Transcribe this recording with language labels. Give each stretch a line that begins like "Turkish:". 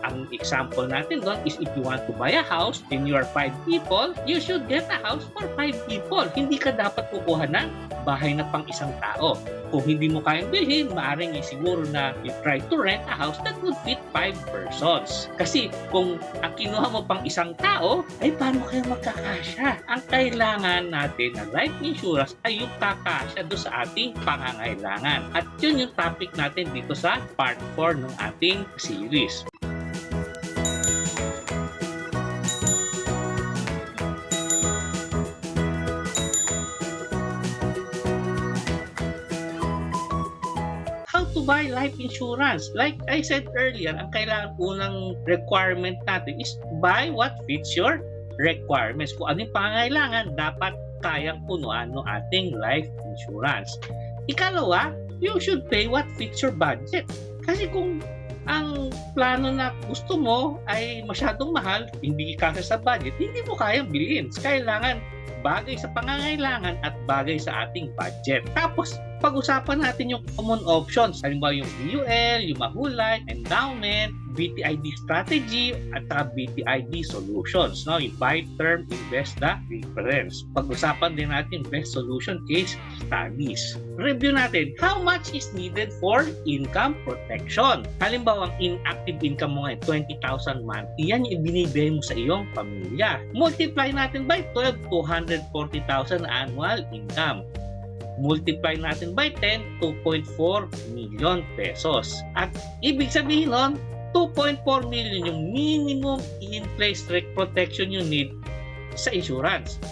English: Ang example natin doon is if you want to buy a house and you are 5 people, you should get a house for 5 people.
Filipino: Hindi ka dapat kukuha ng bahay na pang isang tao. Kung hindi mo kayang bilhin, maaaring siguro na
English: you try to rent a house that would fit 5 persons.
Filipino: Kasi kung ang kinuha mo pang isang tao, ay paano kayo magkakasya? Ang kailangan natin na life insurance ay yung kakasya doon sa ating pangangailangan. At yun yung topic natin dito sa part 4 ng ating series.
English: To buy life insurance. Like I said earlier,
Filipino: ang kailangan unang requirement natin
English: is buy what fits your requirements.
Filipino: Kung ano yung pangangailangan, dapat kayang punuan ng ating life insurance.
English: Ikalawa, you should pay what fits your budget.
Filipino: Kasi kung ang plano na gusto mo ay masyadong mahal, hindi kasya sa budget, hindi mo kayang bilhin. Kailangan bagay sa pangangailangan at bagay sa ating budget. Tapos, pag-usapan natin yung common options. Halimbawa yung BUL, yung Mahulay, endowment, BTID strategy, at BTID solutions. No? Yung buy term, invest the difference. Pag-usapan din natin best solution case studies.
English: Review natin, how much is needed for income protection?
Filipino: Halimbawa, ang inactive income mo ngayon, 20,000 monthly. Yan yung ibinibigay mo sa iyong pamilya. Multiply natin by 12, 240,000 annual income. Multiply natin by 10, 2.4 million pesos. At ibig sabihin nun, 2.4 million yung
English: minimum in-place protection you need
Filipino: sa insurance.